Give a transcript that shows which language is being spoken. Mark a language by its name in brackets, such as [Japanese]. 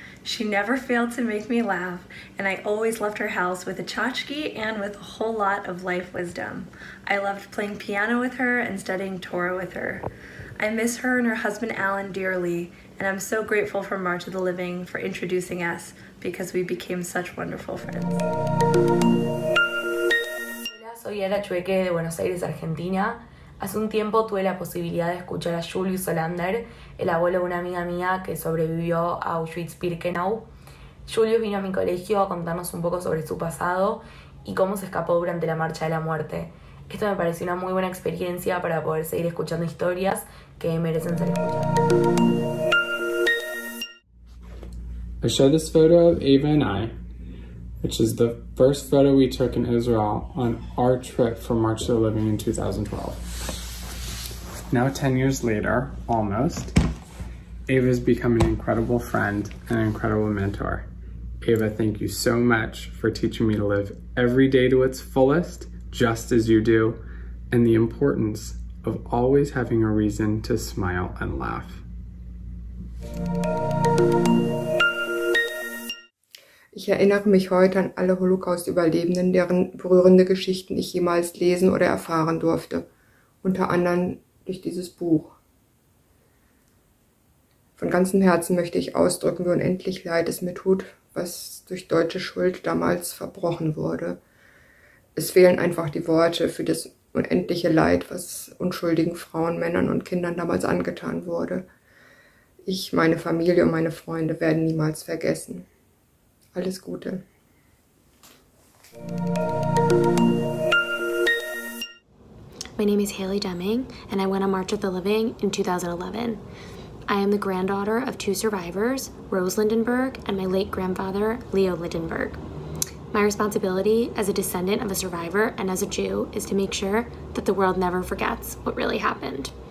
[English] She never failed to make me laugh, and I always left her house with a tchotchke and with a whole lot of life wisdom. I loved playing piano with her and studying Torah with her. I miss her and her husband Alan dearly, and I'm so grateful for March of the Living for introducing us because we became such wonderful friends. [Spanish] Hola, soy Ara Chueque de Buenos Aires, Argentina. Hace un tiempo tuve la posibilidad de escuchar a Julius Solander, el abuelo de una amiga mía que sobrevivió a Auschwitz-Birkenau. Julius vino a mi colegio a contarnos un poco sobre su pasado y cómo se escapó durante la Marcha de la Muerte. Esto me pareció una muy buena experiencia para poder seguir escuchando historias que merecen ser escuchadas. [English] I show this photo of Ava and I, which is the first photo we took in Israel on our trip for March to the Living in 2012. Now 10 years later, almost, Ava's become an incredible friend and an incredible mentor. Ava, thank you so much for teaching me to live every day to its fullest, just as you do, and the importance of always having a reason to smile and laugh. [German] Ich erinnere mich heute an alle Holocaust-Überlebenden, deren berührende Geschichten ich jemals lesen oder erfahren durfte, unter anderem durch dieses Buch. Von ganzem Herzen möchte ich ausdrücken, wie unendlich leid es mir tut, was durch deutsche Schuld damals verbrochen wurde. Es fehlen einfach die Worte für das unendliche Leid, was unschuldigen Frauen, Männern und Kindern damals angetan wurde. Ich, meine Familie und meine Freunde werden niemals vergessen. Alles Gute. [English] My name is Haley Deming, and I went on March of the Living in 2011. I am the granddaughter of two survivors, Rose Lindenberg and my late grandfather, Leo Lindenberg. My responsibility as a descendant of a survivor and as a Jew is to make sure that the world never forgets what really happened.